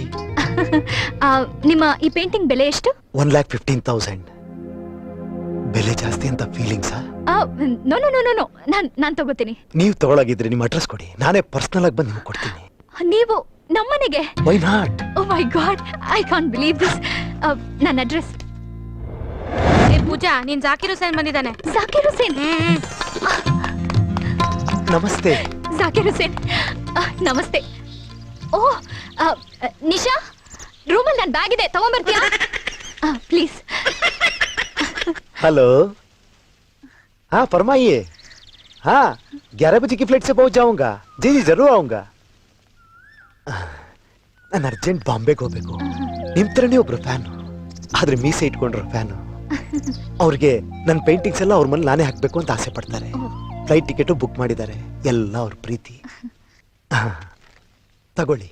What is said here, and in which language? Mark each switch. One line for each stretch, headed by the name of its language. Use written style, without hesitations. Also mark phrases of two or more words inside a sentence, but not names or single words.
Kannada: ನಿಮ್ಮ ಈ ಪೇಂಟಿಂಗ್ ಬೆಲೆ ಎಷ್ಟು? 1,15,000. ಬೆಲೆ ಜಾಸ್ತಿ ಅಂತ ಫೀಲಿಂಗ್ಸಾ?
English: no no no no no,
Kannada: ನಾನ್ ತಗೋತೀನಿ. ನೀವು ತಗೊಳಗಿದ್ರೆ ನಿಮ್ಮ ಅಡ್ರೆಸ್ ಕೊಡಿ, ನಾನೇ ಪರ್ಸನಲ್ ಆಗಿ ಬಂದು ನಿಮ್ಗೆ ಕೊಡ್ತೀನಿ. ನೀವು ನಮ್ಮನೆಗೆ?
English: why not? oh my god, I can't believe this.
Kannada: ನನ್ನ ಅಡ್ರೆಸ್. ಪೂಜಾ, ನೀನ್ ಜಾಕಿರ್ ಹುಸೇನ್ ಬಂದಿದ್ದಾನೆ. ಜಾಕಿರ್ ಹುಸೇನ್. ನಮಸ್ತೆ. ಜಾಕಿರ್ ಹುಸೇನ್, ನಮಸ್ತೆ. ಓ ನಿಶಾ, ರೂಮಲ್ಲಿ ನನ್ನ ಬ್ಯಾಗ್ ಇದೆ, ತಗೊಂಡ್ಬರ್ತೀಯಾ ಪ್ಲೀಸ್?
Hindi: हेलो, हाँ फरमाइए. हाँ 11 बजे की फ्लाइट से पहुंच जाऊंगा. जी जी जरूर आऊंगा.
Kannada: ನಾನು ಅರ್ಜೆಂಟ್ ಬಾಂಬೆಗೆ ಹೋಗ್ಬೇಕು. ನಿಮ್ ತರನೇ ಒಬ್ರು ಫ್ಯಾನು, ಆದ್ರೆ ಮೀಸೆ ಇಟ್ಕೊಂಡ್ರು ಫ್ಯಾನು. ಅವ್ರಿಗೆ ನನ್ನ ಪೇಂಟಿಂಗ್ಸ್ ಎಲ್ಲ ಅವ್ರ ಮೇಲೆ ನಾನೇ ಹಾಕ್ಬೇಕು ಅಂತ ಆಸೆ ಪಡ್ತಾರೆ.
English: flight ticket
Kannada: ಬುಕ್ ಮಾಡಿದ್ದಾರೆ. ಎಲ್ಲ ಅವ್ರ ಪ್ರೀತಿ. ತಗೊಳ್ಳಿ.